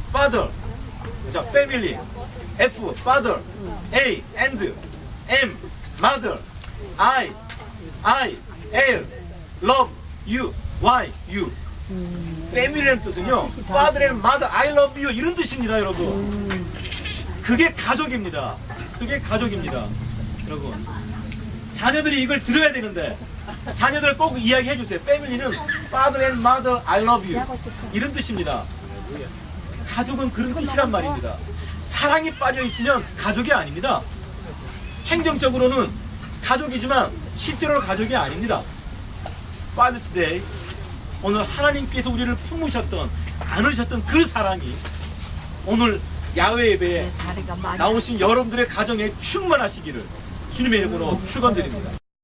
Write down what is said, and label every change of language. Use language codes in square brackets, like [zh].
[en] Father, 자, family, F, father, A, and, M, mother, I, L, love, you, Y, you. [ko] family라는 뜻은요, [en] father and mother, I love you [ko] 이런 뜻입니다, 여러분. 그게 가족입니다. 그게 가족입니다, 여러분. 자녀들이 이걸 들어야 되는데 자녀들 꼭 이야기해 주세요. 패밀리는 [en] father and mother, I love you [ko] 이런 뜻입니다. 가족은 그런 뜻이란 말입니다. 사랑이 빠져 있으면 가족이 아닙니다. 행정적으로는 가족이지만 실제로는 가족이 아닙니다. [en] Father's Day [ko] 오늘 하나님께서 우리를 품으셨던 안으셨던 그 사랑이 오늘 야외 예배에 나오신 여러분들의 가정에 충만하시기를 주님의 이름으로 축원드립니다.